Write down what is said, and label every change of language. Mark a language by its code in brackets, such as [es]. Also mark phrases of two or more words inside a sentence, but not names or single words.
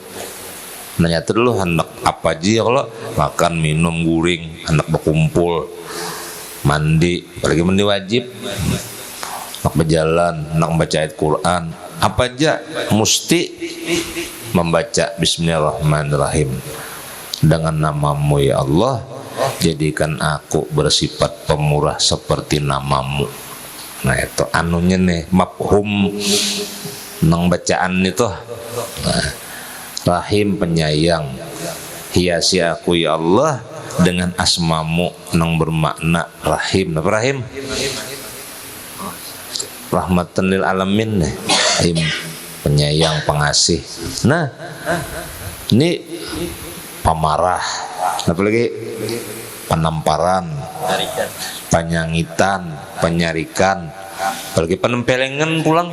[bjn] Nanya dulu hendak apa aja ya kalau makan minum guring hendak berkumpul mandi apalagi mandi wajib hendak berjalan hendak membaca ayat Quran apa aja mesti membaca Bismillahirrahmanirrahim. [id] Dengan namamu ya Allah, jadikan aku bersifat pemurah seperti namamu. [bjn] Nah itu anunya nih mafhum nang bacaan itu. [id] Nah, Rahim penyayang, hiasi aku [ar] ya Allah [id] dengan asmamu nang bermakna Rahim. Apa Rahim? [ar] Rahmatan lil alamin [id] nih. Rahim penyayang pengasih. Nah ini pemarah, apalagi penamparan, penyangitan, penyarikan, apalagi penempelengan pulang.